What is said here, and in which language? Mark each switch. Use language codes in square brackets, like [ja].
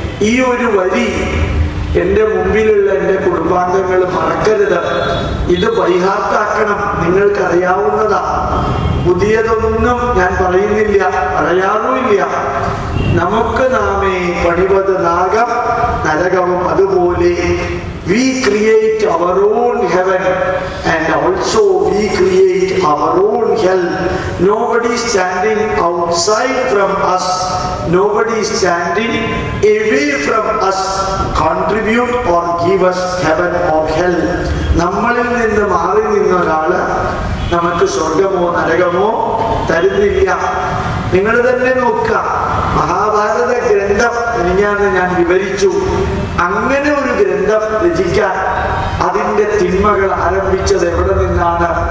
[ml] ഈ ഒരു വരി എൻ്റെ മുമ്പിലുള്ള എൻ്റെ കുടുംബാംഗങ്ങൾ മറക്കരുത്. ഇത് പരിഹാർത്താക്കണം. നിങ്ങൾക്കറിയാവുന്നതാ. പുതിയതൊന്നും ഞാൻ പറയുന്നില്ല, പറയാറുമില്ല. നമുക്ക് നാമേ പണിവത് നാഗം നരകവും അതുപോലെ. [en] We create our own heaven and also we create our own hell. Nobody is standing outside from us. Nobody is standing away from us. Contribute or give us heaven or hell. [ml] നമ്മളിൽ നിന്ന് മാറി നിന്ന ഒരാള് നമുക്ക് സ്വർഗമോ നരകമോ തരുന്നില്ല. നിങ്ങൾ തന്നെ നോക്കുക. മഹാഭാരത ഗ്രന്ഥം ഞാൻ വിവരിച്ചു. അങ്ങനെ ഒരു ഗ്രന്ഥം രചിക്കാൻ അതിൻ്റെ തിന്മകൾ ആരംഭിച്ചത് എവിടെ നിന്നാണ്?